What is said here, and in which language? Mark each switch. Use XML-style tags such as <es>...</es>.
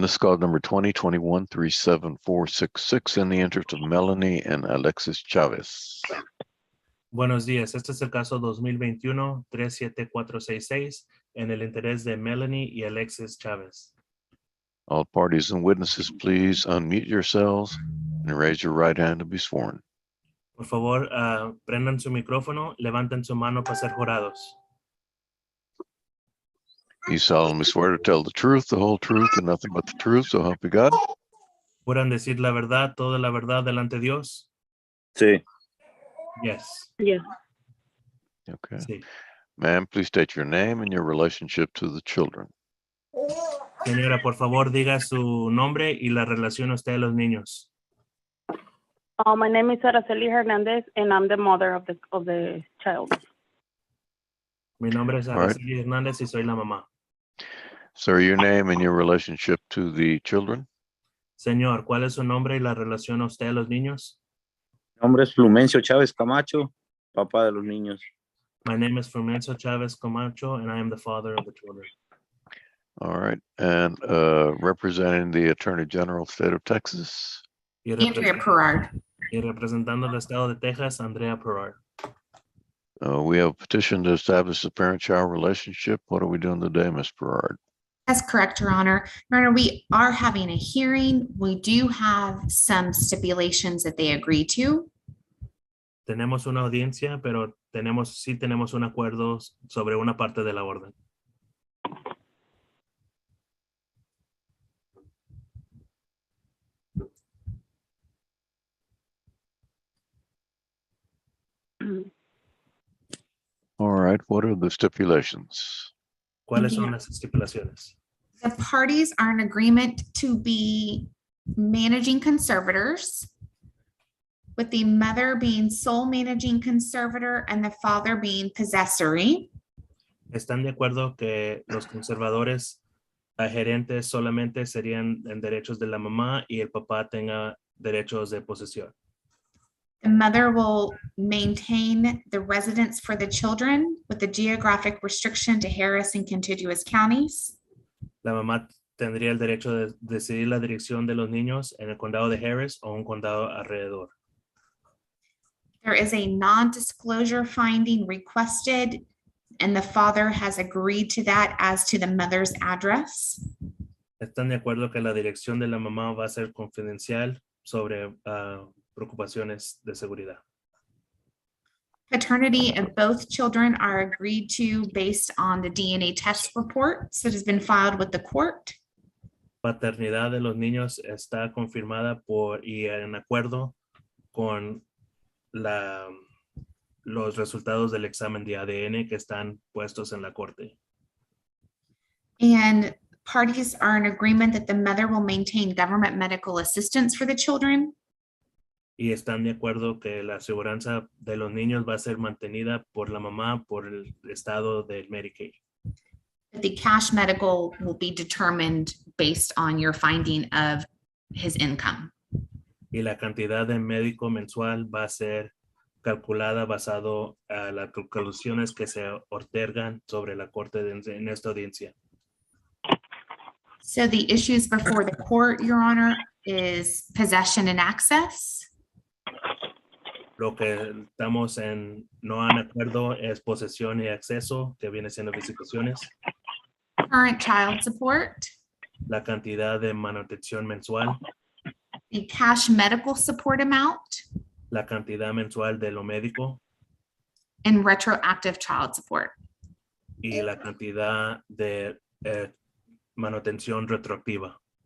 <en>This is call number 2021-37466 in the interest of Melanie and Alexis Chavez.</en> <es>Buenos días. Este es el caso 2021-37466 en el interés de Melanie y Alexis Chavez.</es> <en>All parties and witnesses, please unmute yourselves and raise your right hand to be sworn.</en> <es>Por favor, prendan su micrófono, levanten su mano para ser jurados.</es> <en>You solemnly swear to tell the truth, the whole truth, and nothing but the truth, so help you God?</en> <es>¿Juran decir la verdad, toda la verdad delante de Dios? Sí.</es> <en>Yes. Yes. Okay.</en> <es>Sí.</es> <en>Ma'am, please state your name and your relationship to the children.</en> <es>Señora, por favor, diga su nombre y la relación usted a los niños.</es> <en>My name is Araceli Hernandez, and I'm the mother of the child.</en> <es>Mi nombre es</es> <en>All right.</en> <es>Araceli Hernández y soy la mamá.</es> <en>Sir, your name and your relationship to the children.</en> <es>Señor, ¿cuál es su nombre y la relación a usted a los niños? Mi nombre es Flumencio Chávez Camacho, papá de los niños.</es> <en>My name is Flumencio Chavez Camacho, and I am the father of the children. All right. And representing the Attorney General, State of Texas.</en> <es>Y</es> <en>Andrea Perard.</en> <es>y representando el estado de Texas, Andrea Perard.</es> <en>We have a petition to establish a parent-child relationship. What are we doing today, Ms. Perard? That's correct, Your Honor. Your Honor, we are having a hearing. We do have some stipulations that they agree to.</en> <es>Tenemos una audiencia, pero sí tenemos un acuerdo sobre una parte de la orden.</es> <en>All right. What are the stipulations?</en> <es>¿Cuáles son las estipulaciones?</es> <en>The parties are in agreement to be managing conservators, with the mother being sole managing conservator and the father being possessory.</en> <es>¿Están de acuerdo que los conservadores gerentes solamente serían en derechos de la mamá y el papá tenga derechos de posesión?</es> <en>The mother will maintain the residence for the children with the geographic restriction to Harris and contiguous counties.</en> <es>La mamá tendría el derecho de decidir la dirección de los niños en el condado de Harris o un condado alrededor.</es> <en>There is a non-disclosure finding requested, and the father has agreed to that as to the mother's address.</en> <es>¿Están de acuerdo que la dirección de la mamá va a ser confidencial sobre preocupaciones de seguridad?</es> <en>Paternity of both children are agreed to based on the DNA test reports that has been filed with the court.</en> <es>Paternidad de los niños está confirmada y en acuerdo con los resultados del examen de ADN que están puestos en la corte.</es> <en>And parties are in agreement that the mother will maintain government medical assistance for the children.</en> <es>Y están de acuerdo que la aseguranza de los niños va a ser mantenida por la mamá por el estado del Medicaid.</es> <en>The cash medical will be determined based on your finding of his income.</en> <es>Y la cantidad de médico mensual va a ser calculada basado a las conclusiones que se otorgan sobre la corte en esta audiencia.</es> <en>So the issues before the court, Your Honor, is possession and access.</en> <es>Lo que estamos no en acuerdo es posesión y acceso, que viene siendo visitaciones.</es> <en>Current child support.</en> <es>La cantidad de manutención mensual.</es> <en>The cash medical support amount.</en> <es>La cantidad mensual de lo médico.</es> <en>And retroactive child support.</en> <es>Y la cantidad de manutención retroactiva.</es>